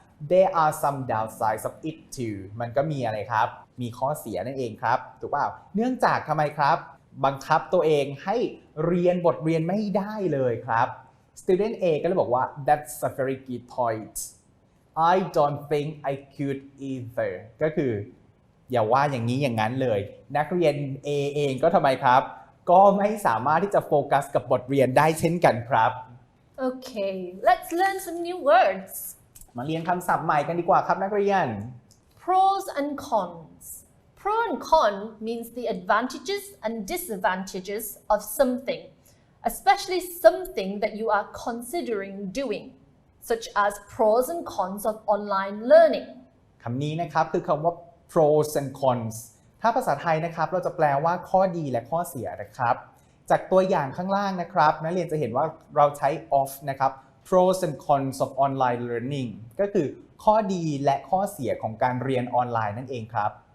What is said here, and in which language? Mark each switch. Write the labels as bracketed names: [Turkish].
[English] there are some downsides of it too [Thai] มันก็มีอะไรครับมีข้อเสียนั่นเองครับถูกเปล่าเนื่องจากทำไมครับบังคับตัวเองให้เรียนบทเรียนไม่ได้เลยครับ Student A ก็เลยบอกว่า [English] that's a very good point I don't think I could either [Thai] ก็คืออย่าว่าอย่างนี้อย่างนั้นเลยนักเรียน A เองก็ทำไมครับก็ไม่สามารถที่จะโฟกัสกับบทเรียนได้เช่นกันครับ [English] Okay, let's learn some new words. [Thai] มาเรียนคำศัพท์ใหม่กันดีกว่าครับนักเรียน [English] Pros and cons. Pro and con means the advantages and disadvantages of something, especially something that you are considering doing, such as pros and cons of online learning. [Thai] คำนี้นะครับคือคำว่า pros and cons ถ้าภาษาไทยนะครับเราจะแปลว่าข้อดีและข้อเสียนะครับจากตัวอย่างข้างล่างนะครับนักเรียนจะเห็นว่าเราใช้ of นะครับ [English] pros and cons of online learning [Thai] ก็คือข้อดีและข้อเสียของการเรียนออนไลน์นั่นเองครับ